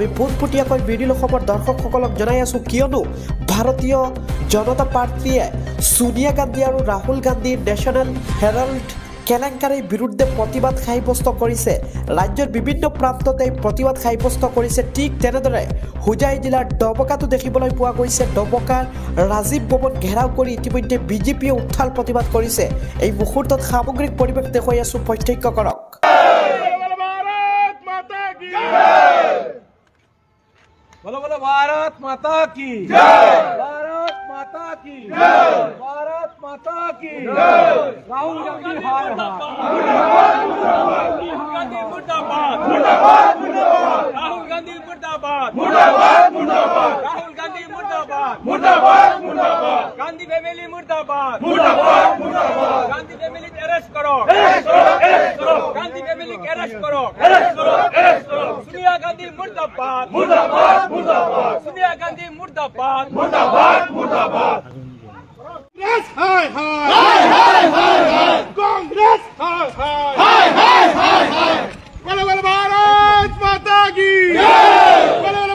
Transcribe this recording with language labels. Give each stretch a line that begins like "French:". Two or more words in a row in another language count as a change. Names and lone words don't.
Assamese: পোনপটীয়াকৈ মিডিল অসমৰ দৰ্শকসকলক জনাই আছো কিয়নো ভাৰতীয় জনতা পাৰ্টীয়ে সোনিয়া গান্ধী আৰু ৰাহুল গান্ধীৰ নেশ্যনেল হেৰাল্ড কেলেংকাৰীৰ বিৰুদ্ধে প্ৰতিবাদ সাব্যস্ত কৰিছে ৰাজ্যৰ বিভিন্ন প্ৰান্ততে প্ৰতিবাদ সাব্যস্ত কৰিছে ঠিক তেনেদৰে হুজাই জিলাৰ ডবকাটো দেখিবলৈ পোৱা গৈছে ডবকাৰ ৰাজীৱ ভৱন ঘেৰাও কৰি ইতিমধ্যে বিজেপিয়ে উত্থাল প্ৰতিবাদ কৰিছে এই মুহূৰ্তত সামগ্ৰিক পৰিৱেশ দেখুৱাই আছো প্ৰত্যক্ষ কৰক
Hindi: बोलो बोलो भारत माता की जय भारत माता की जय भारत माता की जय राहुल गांधी हाय गांधी मुर्दाबाद मुर्दाबाद मुर्दाबाद राहुल गांधी मुर्दाबाद मुर्दाबाद मुर्दाबाद राहुल गांधी मुर्दाबाद मुर्दाबाद मुर्दाबाद गांधी फैमिली मुर्दाबाद मुर्दाबाद मुर्दाबाद गांधी
English: family arrest
Hindi: करो गांधी
English: family arrest
Hindi: करो सोनिया गांधी मुर्दाबाद मुर्दाबाद मुर्दाबाद सोनिया गांधी मुर्दाबाद मुर्दाबाद मुर्दाबाद कांग्रेस हाय हाय हाय हाय हाय हाय कांग्रेस हाय हाय हाय हाय हाय बोलो बोलो भारत माता की जय बोलो बोलो